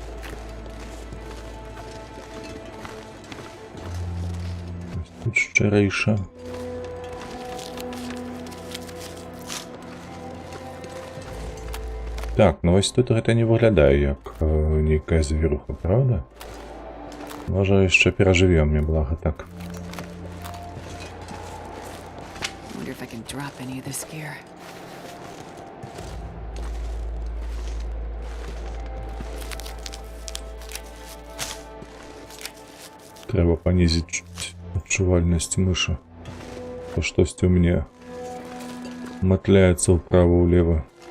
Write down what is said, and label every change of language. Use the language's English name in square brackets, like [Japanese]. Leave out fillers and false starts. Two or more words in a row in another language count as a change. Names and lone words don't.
[Belarusian] Тут шчырэйша. Так, ну вось тут гэта не выглядае як нейкая завіруха, правда? Можа яшчэ перажывем, мне блага так. [English] Wonder if I can drop any of this gear. [Belarusian] Трэба панізіць чуть адчувальнасць мышы. То штосьці ў мяне матляецца ўправа-ўлева.